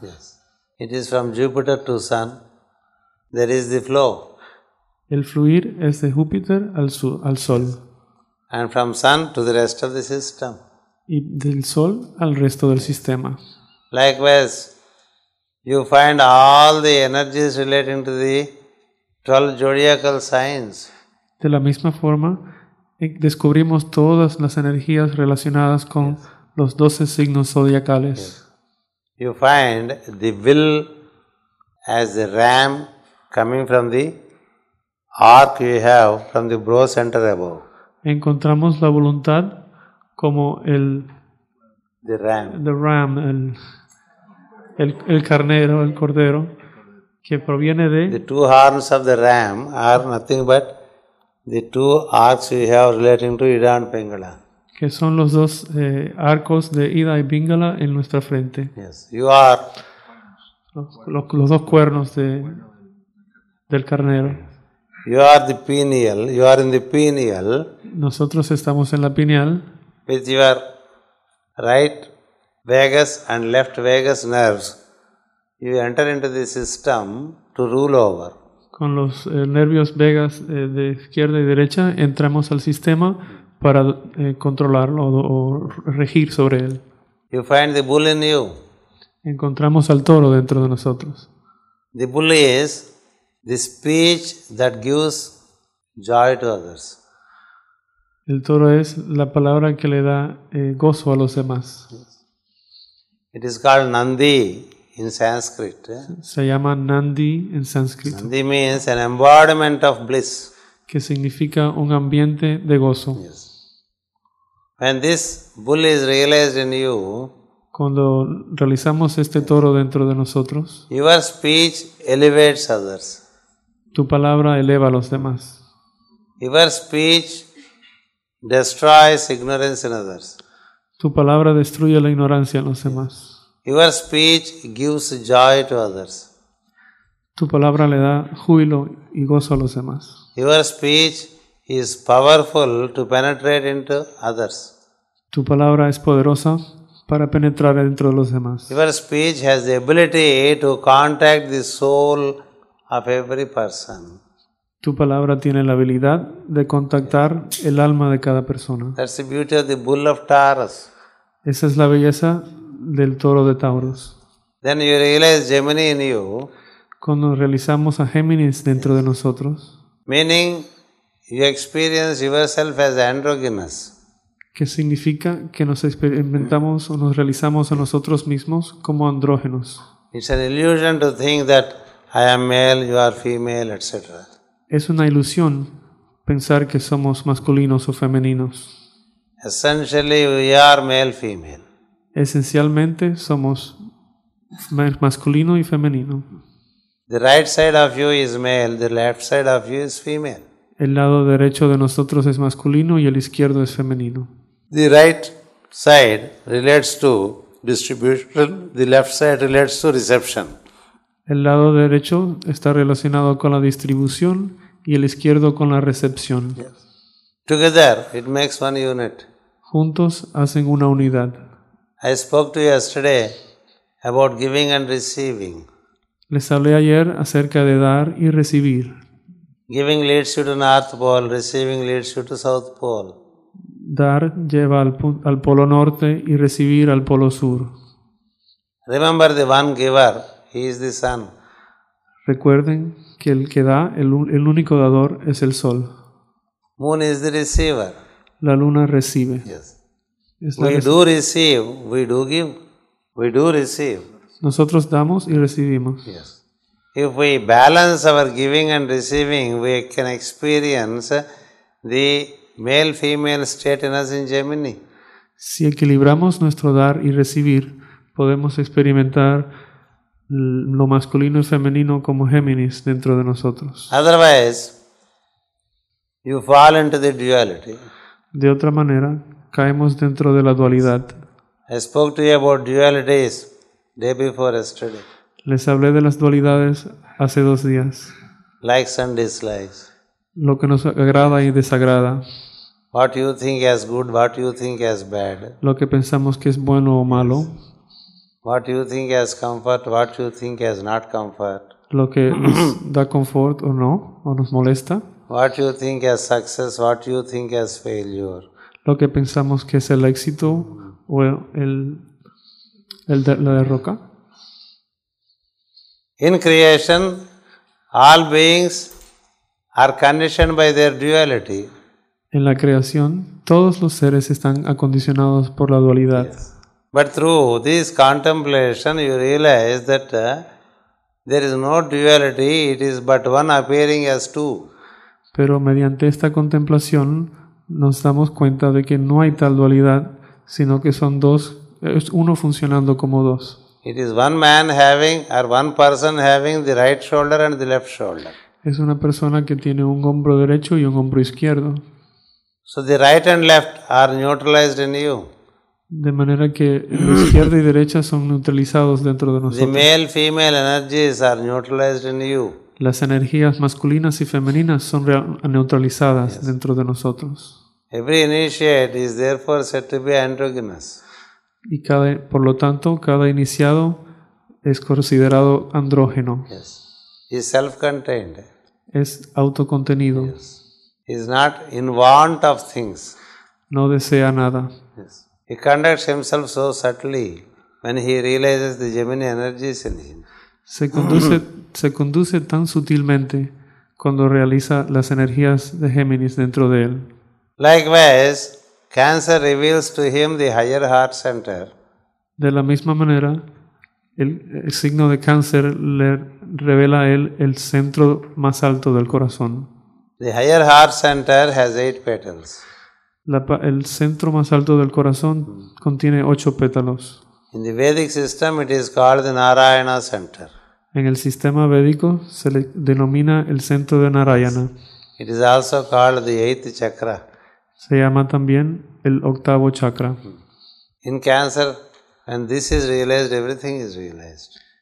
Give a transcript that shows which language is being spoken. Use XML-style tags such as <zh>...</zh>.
<en>Yes. It is from Jupiter to Sun. There is the flow.</en> <es>El fluir es de Júpiter al Sol</es> <en>And from Sun to the rest of the system.</en> <es>y del Sol al resto del sistema.</es> <en>Likewise, you find all the energies relating to the 12 zodiacal signs.</en> <es>De la misma forma, descubrimos todas las energías relacionadas con los 12 signos zodiacales.</es> <en>You find the will as the ram coming from the arc you have from the brow center above.</en> <es>Encontramos la voluntad como</es> <en>The ram.</en> <es>ram, el carnero, el cordero, que proviene</es> <en>The 2 horns of the ram are nothing but the 2 arcs you have relating to Ida and Pingala.</en> <es>que son los 2 arcos de Ida y Pingala en nuestra frente.</es> <en>Yes, you are</en> <es>Los 2 cuernos del carnero.</es> <en>You are the pineal, you are in the pineal</en> <es>Nosotros estamos en la pineal</es> <en>with your right vagus and left vagus nerves. You enter into the system to rule over.</en> <es>con los nervios vagas de izquierda y derecha. Entramos al sistema para controlarlo o regir sobre él.</es> <en>You find the bull in you.</en> <es>Encontramos al toro dentro de nosotros.</es> <en>The bull is the speech that gives joy to others.</en> <es>El toro es la palabra que le da gozo a los demás.</es> <en>It is called Nandi in Sanskrit.</en> <es>Se llama Nandi en sánscrito,</es> <en>Nandi means an embodiment of bliss.</en> <es>que significa un ambiente de gozo.</es> <en>Yes. When this bull is realized in you,</en> <es>Cuando realizamos este toro dentro de nosotros,</es> <en>your speech elevates others.</en> <es>tu palabra eleva a los demás.</es> <en>Your speech destroys ignorance in others.</en> <es>Tu palabra destruye la ignorancia en los demás.</es> <en>Your speech gives joy to others.</en> <es>Tu palabra le da júbilo y gozo a los demás.</es> <en>Your speech is powerful to penetrate into others.</en> <es>Tu palabra es poderosa para penetrar dentro de los demás.</es> <en>Your speech has the ability to contact the soul of every person.</en> <es>Tu palabra tiene la habilidad de contactar el alma de cada persona.</es> <en>That's the beauty of the bull of Taurus.</en> <es>Esa es la belleza del toro de Taurus.</es> <en>Then you realize Gemini in you,</en> <es>Cuando realizamos a Géminis dentro de nosotros,</es> <en>meaning you experience yourself as androgynous.</en> <es>que significa que nos experimentamos o nos realizamos a nosotros mismos como andrógenos.</es> <en>It's an illusion to think that I am male, you are female, etc.</en> <es>Es una ilusión pensar que somos masculinos o femeninos.</es> <en>Essentially, we are male, female.</en> <es>Esencialmente somos masculino y femenino.</es> <en>The right side of you is male, the left side of you is female.</en> <es>El lado derecho de nosotros es masculino y el izquierdo es femenino.</es> <en>The right side relates to distribution, the left side relates to reception.</en> <es>El lado derecho está relacionado con la distribución y el izquierdo con la recepción.</es> <en>Together, it makes one unit.</en> <es>Juntos hacen una unidad.</es> <en>I spoke to you yesterday about giving and receiving.</en> <es>Les hablé ayer acerca de dar y recibir.</es> <en>Giving leads you to North Pole, receiving leads you to South Pole.</en> <es>Dar lleva al polo norte y recibir al polo sur.</es> <en>Remember the one giver, he is the sun.</en> <es>Recuerden que el que da, el único dador es el sol.</es> <en>Moon is the receiver.</en> <es>La luna recibe.</es> <en>Yes.</en> <es>Es la</es> <en>We do receive, we do give, we do receive.</en> <es>Nosotros damos y recibimos.</es> <en>Yes. If we balance our giving and receiving, we can experience the male-female state in us in Gemini.</en> <es>Si equilibramos nuestro dar y recibir, podemos experimentar lo masculino y femenino como Géminis dentro de nosotros.</es> <en>Otherwise, you fall into the duality.</en> <es>De otra manera, caemos dentro de la dualidad.</es> <en>I spoke to you about dualities day before yesterday.</en> <es>Les hablé de las dualidades hace 2 días.</es> <en>Likes and dislikes.</en> <es>Lo que nos agrada y desagrada.</es> <en>What you think as good, what you think as bad.</en> <es>Lo que pensamos que es bueno o malo.</es> <en>What you think as comfort, what you think as not comfort.</en> <es>Lo que nos da confort o no, o nos molesta.</es> <en>What you think as success, what you think as failure.</en> <es>Lo que pensamos que es el éxito o la derrota.</es> <en>In creation, all beings are conditioned by their duality.</en> <es>En la creación, todos los seres están acondicionados por la dualidad.</es> <en>Yes. But through this contemplation, you realize that there is no duality, it is but one appearing as two.</en> <es>Pero mediante esta contemplación nos damos cuenta de que no hay tal dualidad, sino que son dos, es uno funcionando como dos.</es> <en>It is one man having or one person having the right shoulder and the left shoulder.</en> <es>Es una persona que tiene un hombro derecho y un hombro izquierdo.</es> <en>So the right and left are neutralized in you.</en> <es>De manera que la izquierda y derecha son neutralizados dentro de</es> <en>The</en> <es>nosotros.</es> <en>male-female energies are neutralized in you.</en> <es>Las energías masculinas y femeninas son neutralizadas dentro de nosotros.</es> <en>Every initiate is therefore said to be androgynous.</en> <es>Y por lo tanto, cada iniciado es considerado andrógeno.</es> <en>Yes. He is self-contained.</en> <es>Es autocontenido.</es> <en>Yes. He is not in want of things.</en> <es>No desea nada.</es> <en>Yes. He conducts himself so subtly when he realizes the Gemini energies in him.</en> <es>Se conduce tan sutilmente cuando realiza las energías de Géminis dentro de él.</es> <en>Likewise, Cancer reveals to him the higher heart center.</en> <es>De la misma manera, el signo de Cáncer le revela a él el centro más alto del corazón.</es> <en>The higher heart center has 8 petals.</en> <es>El centro más alto del corazón contiene 8 pétalos.</es> <en>In the Vedic system, it is called the Narayana center.</en> <es>En el sistema védico se le denomina el centro de Narayana.</es> <en>It is also called the 8th chakra.</en> <es>Se llama también el 8º chakra.</es> <en>In Cancer, when this is realized, everything is realized.</en>